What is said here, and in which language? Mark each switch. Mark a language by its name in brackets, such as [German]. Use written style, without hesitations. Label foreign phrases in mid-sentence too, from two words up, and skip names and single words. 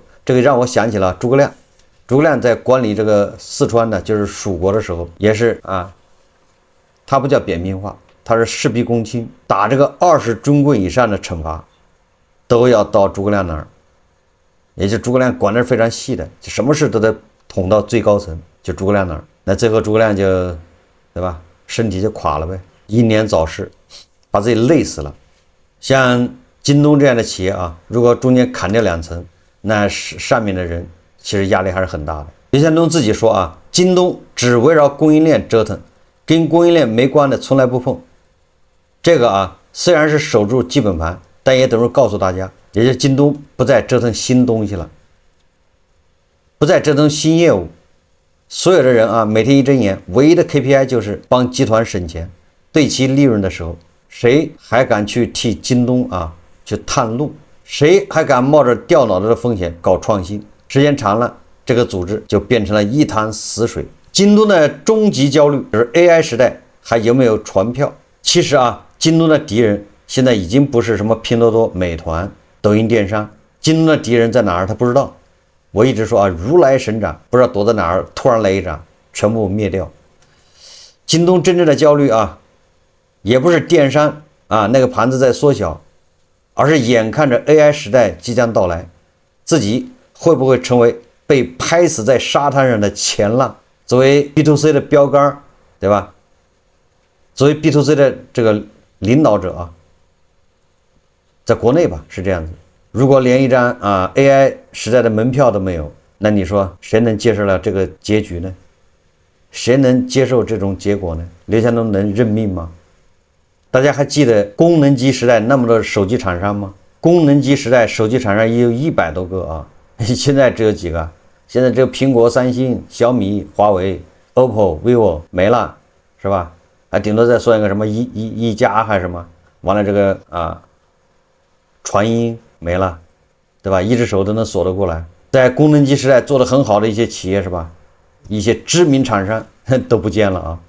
[Chinese] 這個讓我想起了諸葛亮。諸葛亮在管理這個四川的，就是蜀國的時候，也是啊，他不叫扁平化，他是事必躬親，打這個20軍棍以上的懲罰，都要到諸葛亮那兒，也就諸葛亮管的是非常細的，就什麼事都得捅到最高層，就諸葛亮那兒。那最後諸葛亮就，對吧，身體就垮了唄，英年早逝，把自己累死了。像京東這樣的企業啊，如果中間砍掉2層，那上面的人其實壓力還是很大的。刘强東自己說啊，京東只圍繞供應鏈折騰，跟供應鏈沒關的從來不碰。這個啊，雖然是守住基本盤，但也等於告訴大家，也就是京東不再折騰新東西了，不再折騰新業務。所有的人啊，每天一睜眼，唯一的 KPI 就是幫集團省錢，對其利潤的時候，誰還敢去替京東啊去探路？誰還敢冒着掉腦袋的風險搞創新？時間長了，這個組織就變成了一潭死水。京東的終極焦慮就是 AI 時代還有沒有傳票？其實啊，京東的敵人現在已經不是什麼拼多多、美團、抖音電商，京東的敵人在哪兒？他不知道。我一直說啊，如來神掌，不知道躲在哪兒，突然來一掌，全部滅掉。京東真正的焦慮啊，也不是電商啊那個盤子在縮小，而是眼看着 AI 時代即將到來，自己會不會成為被拍死在沙灘上的前浪？作為 B2C 的標杆，對吧？作為 B2C 的這個領導者啊，在國內吧是這樣子。如果連一張AI 時代的門票都沒有，那你說誰能接受了這個結局呢？誰能接受這種結果呢？劉強東能認命嗎？大家還記得功能機時代那麼多手機廠商嗎？功能機時代手機廠商也有100多個啊，現在只有幾個？現在只有蘋果、三星、小米、華為、OPPO、vivo 沒了，是吧？還頂多再說一個什麼一加還是什麼？完了這個傳音沒了，對吧？一只手都能鎖得過來。在功能機時代做得很好的一些企業是吧？一些知名廠商都不見了啊。